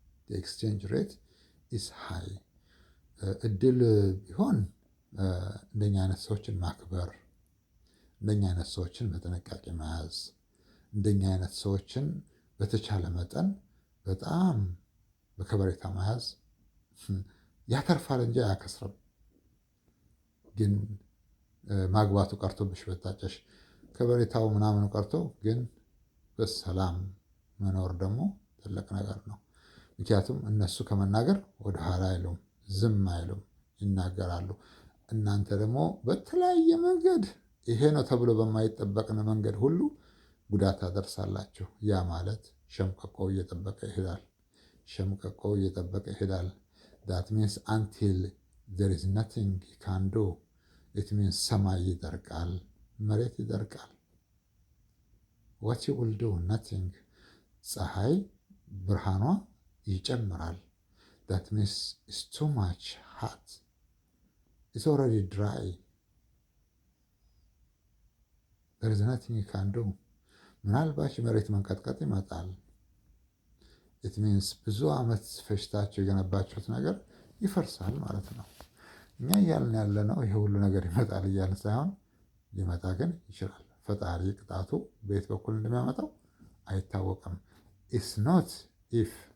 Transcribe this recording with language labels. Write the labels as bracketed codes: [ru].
[en] the exchange rate is high. [am] እድል ቢሆን እንደኛ አይነት ሰዎችን ማክበር፣ እንደኛ አይነት ሰዎችን በጥንቃቄ መያዝ፣ እንደኛ አይነት ሰዎችን በተቻለ መጠን በጣም በከበሬታ መያዝ ያተርፋል እንጂ አያከስርም። ግን ማግባቱ ቀርቶብሽ በታጨሽ ከበሬታው ምናምኑ ቀርቶ ግን በሰላም መኖር ደግሞ ትልቅ ነገር ነው። ምክንያቱም እነሱ ከመናገር ወደ ኋላ አይሉም፣ ዝም አይሉም፣ ይናገራሉ። እናንተ ደግሞ በተለያየ መንገድ ይሄ ነው ተብሎ በማይጠበቅ መንገድ ሁሉ ጉዳት ታደርሳላችሁ። ያ ማለት ሸምቀቆ እየጠበቀ ይሄዳል። ሸምቀቆ እየጠበቀ ይሄዳል። [en] that means until there is nothing he can do. it means [am] ሰማይ ይደርቃል፣ መሬት ይደርቃል። [en] what you will do? nothing. [am] ፀሐይ ብርሃኗ ይጨምራል። [en] that means it's too much hot. it's already dry. there is nothing you can do. [am] ምናልባት መሬት መንቀጥቀጥ ይመጣል። [en] it means [am] ብዙ ዓመት ፈጅታችሁ የገነባችሁት ነገር ይፈርሳል ማለት ነው። እኛ እያልን ያለ ነው ይሄ ሁሉ ነገር ይመጣል እያልን ሳይሆን ሊመጣ ግን ይችላል። ፈጣሪ ቅጣቱ በየት በኩል እንደሚያመጣው አይታወቅም። [en] it's not if,